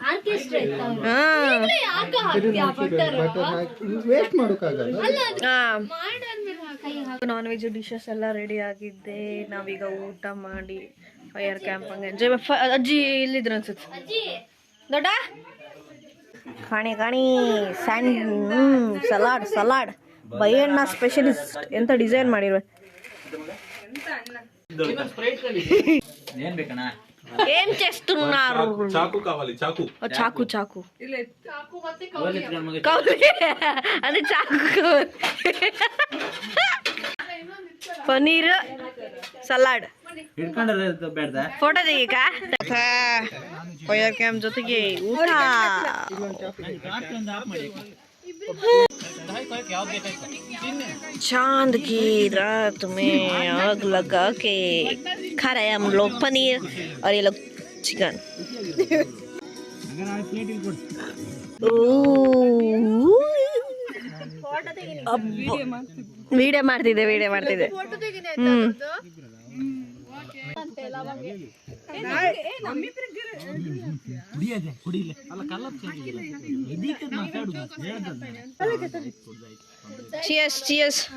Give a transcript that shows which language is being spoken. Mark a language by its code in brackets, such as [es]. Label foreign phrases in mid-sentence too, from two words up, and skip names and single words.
[en] non veg dishes [kn] ಎಲ್ಲ ರೆಡಿ ಆಗಿದ್ದೆ. ನಾವೀಗ ಊಟ ಮಾಡಿ [en] fire camp [kn] ಹಂಗೆ ಎಂಜಾಯ್. ಅಜ್ಜಿ ಇಲ್ಲಿದ್ರು ಅನ್ಸುತ್ತೆ ದೊಡ್ಡ. ಕಾಣಿ ಸಲಾಡ್ ಬೈಯಣ್ಣ ಸ್ಪೆಷಲಿಸ್ಟ್. ಎಂತ ಡಿಸೈನ್ ಮಾಡಿರುವೆ. [te] ఏం చేస్తున్నారు? చాకు కావాలి. చాకు అదే చాకు. [kn] పన్నీర్ ಸಲಾಡ್ ಫೋಟೋ ತೆಗೀಕ. [en] fire camp [kn] ಜೊತೆಗೆ ಊಟ. [hi] चांद की रात में आग लगा के खा रहे हम लोग पनीर और ये लोग चिकन. [kn] ವಿಡಿಯೋ ಮಾಡ್ತಿದ್ದೆ. Cheers.